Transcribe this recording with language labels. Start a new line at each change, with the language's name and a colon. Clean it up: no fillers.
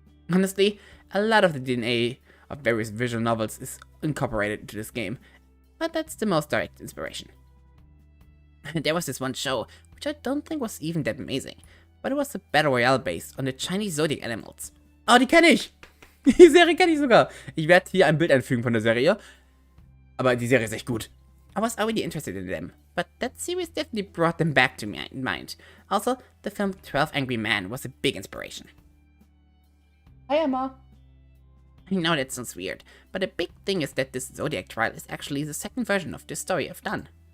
English: Honestly, a lot of the DNA of various visual novels is incorporated into this game, but that's the most direct inspiration. There was this one show, which I don't think was even that amazing, but it was a Battle Royale based on the Chinese Zodiac animals.
German: Oh, die kenne ich! Die Serie kenne ich sogar. Ich werde hier ein Bild einfügen von der Serie. Aber die Serie ist echt gut.
English: I was already interested in them, but that series definitely brought them back to me in mind. Also, the film 12 Angry Men was a big inspiration. Hi, Emma. I know that sounds weird, but a big thing is that this Zodiac trial is actually the second version of this story I've done.